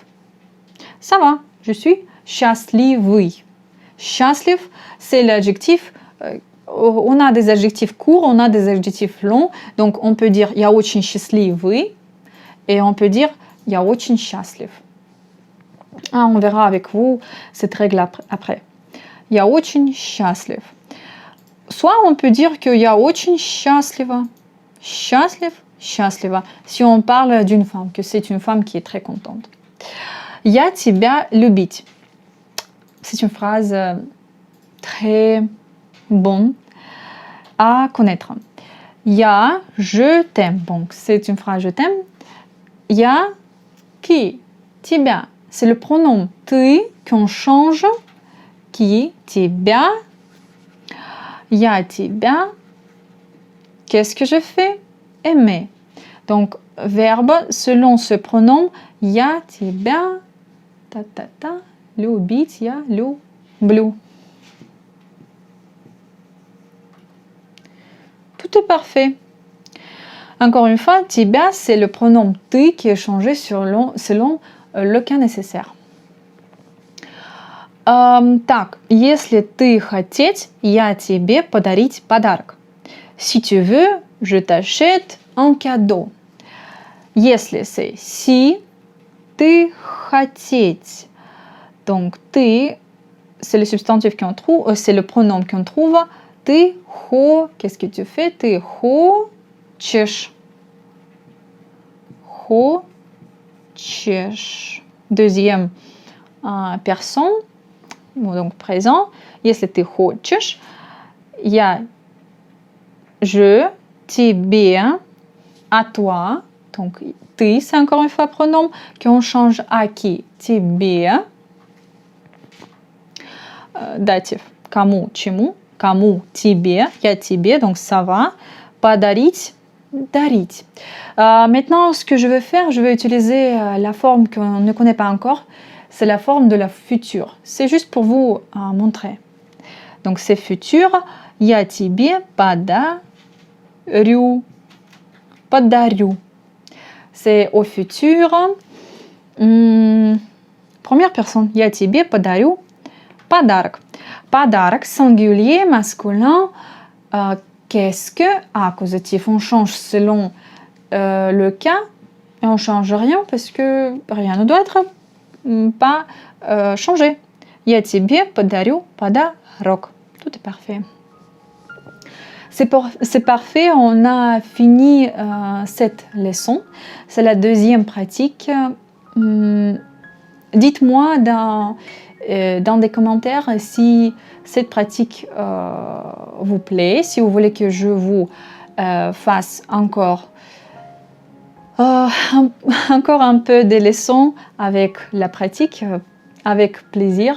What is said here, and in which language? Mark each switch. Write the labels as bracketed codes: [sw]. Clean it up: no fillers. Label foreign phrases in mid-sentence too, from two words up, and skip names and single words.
[fr] Ça va, je suis счастливый. [ru] Счастлив, [fr] c'est l'adjectif. On a des adjectifs courts, on a des adjectifs longs. Donc on peut dire [ru] я очень счастливый [fr] et on peut dire [ru] я очень счастлив. [fr] On verra avec vous cette règle après. [ru] Я очень счастлив. [fr] Soit on peut dire que [ru] я очень счастлива. Счастлив, счастлива. [fr] Si on parle d'une femme, que c'est une femme qui est très contente. [ru] Я тебя любить. [fr] C'est une phrase très bonne à connaître. Я, je t'aime. Donc c'est une phrase je t'aime. [ru] Я, qui, тебя. [fr] C'est le pronom ты qu'on change. Qui, [ru] тебя. Я тебя. [fr] Qu'est-ce que je fais? Aimer. Donc, verbe selon ce pronom. [ru] Я тебя. Ta. Любить, я люблю. [fr] Tout est parfait. Encore une fois, тебя, c'est le pronom ты qui est changé selon le cas nécessaire. [ru] Так, если ты хотеть, я тебе подарить подарок. [fr] Si tu veux, je t'achète un cadeau. Если c'est si, [ru] ты хотеть. [fr] Donc, ты, c'est le substantif qu'on trouve, c'est le pronom qu'on trouve. Ты qu'est-ce que tu fais? [ru] Ты хочешь. Хочешь. [fr] Deuxième personne, donc présent. [ru] Если ты хочешь, я, je, тебе, [fr] à toi. Donc, ты, c'est encore une fois pronom qu'on change à qui? [ru] Тебе. Датив. Кому, чему? Кому, тебе. Я тебе, [fr] donc ça va. [ru] Подарить, дарить. [fr] Maintenant, ce que je vais faire, je vais utiliser la forme qu'on ne connaît pas encore. C'est la forme de la future. C'est juste pour vous montrer. Donc, c'est futur. [ru] Я тебе подарю. Подарю. [fr] C'est au futur. Première personne. [ru] Я тебе подарю подарок. Подарок, [fr] singulier, masculin. Qu'est-ce que? Accusatif. On change selon le cas. Et on ne change rien parce que rien ne doit être pas changer. [ru] Я тебе подарю подарок. [fr] Tout est parfait. C'est parfait, on a fini cette leçon. C'est la deuxième pratique. Dites-moi dans des commentaires si cette pratique vous plaît, si vous voulez que je vous fasse encore un peu des leçons avec la pratique, avec plaisir.